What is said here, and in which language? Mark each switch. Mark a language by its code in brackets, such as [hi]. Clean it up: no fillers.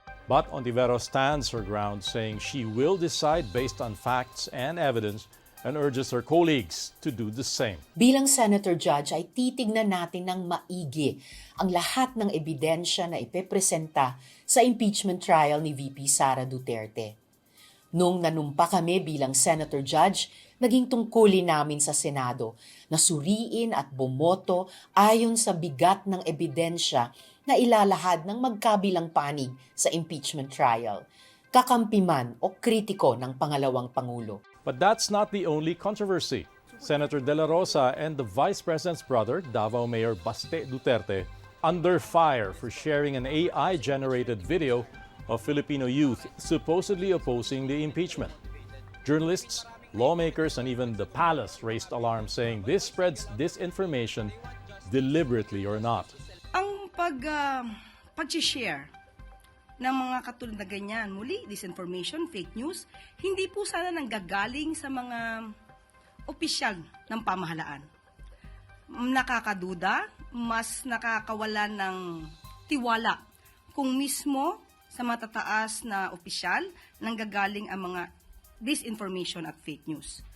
[en] But Ontiveros stands her ground, saying she will decide based on facts and evidence and urges her colleagues to do the same. [tl] Bilang Senator Judge ay titignan natin ng maigi ang lahat ng ebidensya na ipepresenta sa impeachment trial ni VP Sara Duterte. Nung nanumpa kami bilang Senator Judge, naging tungkulin namin sa Senado na suriin at bumoto ayon sa bigat ng ebidensya na ilalahad ng magkabilang panig sa impeachment trial, kakampi man o kritiko ng pangalawang Pangulo. [en] But that's not the only controversy. Senator De La Rosa and the Vice President's brother, Davao Mayor Baste Duterte, under fire for sharing an AI-generated video of Filipino youth supposedly opposing the impeachment. Journalists, lawmakers, and even the palace raised alarm, saying this spreads disinformation deliberately or not. [tl] Ang pag-share ng mga katulad na ganyan, muli, disinformation, fake news, hindi po sana nanggagaling sa mga opisyal ng pamahalaan. Nakakaduda, mas nakakawalan ng tiwala kung mismo sa matataas na opisyal nanggagaling ang mga disinformation at fake news.